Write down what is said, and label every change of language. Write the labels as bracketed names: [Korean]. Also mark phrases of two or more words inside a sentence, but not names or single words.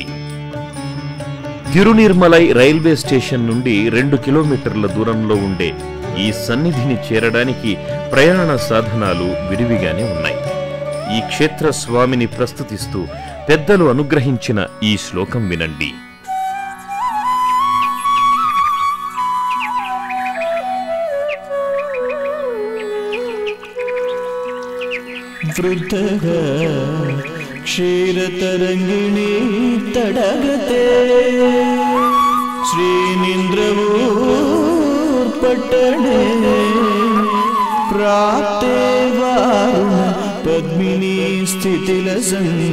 [Telugu] తిరునిర్మలై రైల్వే స్టేషన్ నుండి 2 కిలోమీటర్ల దూరంలో ఉండే ఈ సన్నిధిని చేరడానికి ప్రయాణ సాధనాలు విరివిగానే ఉన్నాయి. ఈ క్షేత్ర స్వామిని ప్రస్తుతిస్తూ పెద్దలు అనుగ్రహించిన ఈ శ్లోకం వినండి. [Sanskrit] वृद्धः क्षीरतरङ्गिणी तडगते श्रीनिन्द्रवूर्पट्टणे प्राप्ते वारुण पद्मिनी स्थितिलसन्